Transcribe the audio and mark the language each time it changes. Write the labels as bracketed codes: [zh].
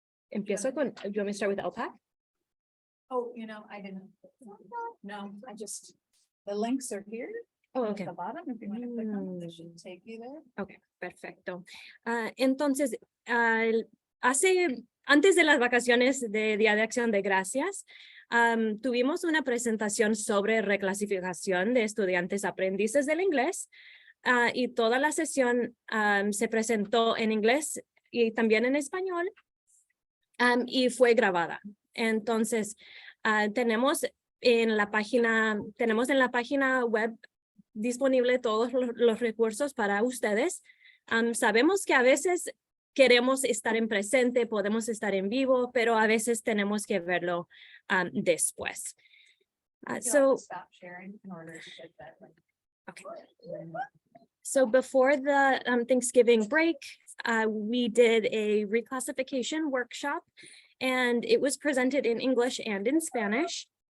[es] Empiezo con, [en] do you want me to start with LPAC? Oh, I didn't. No, the links are here. Oh, At okay. the bottom, if you want to click on, it should take you there. [es] Okay, perfecto. Entonces, antes de las vacaciones de Día de Acción de Gracias, tuvimos una presentación sobre reclasificación de estudiantes aprendices del inglés y toda la sesión se presentó en inglés y también en español y fue grabada. Entonces, tenemos en la página web disponible todos los recursos para ustedes. Sabemos que a veces queremos estar en presente, podemos estar en vivo, pero a veces tenemos que verlo después. [en] Stop sharing in order to get that. Okay. So before the Thanksgiving break, we did a reclassification workshop, and it was presented in English and in Spanish.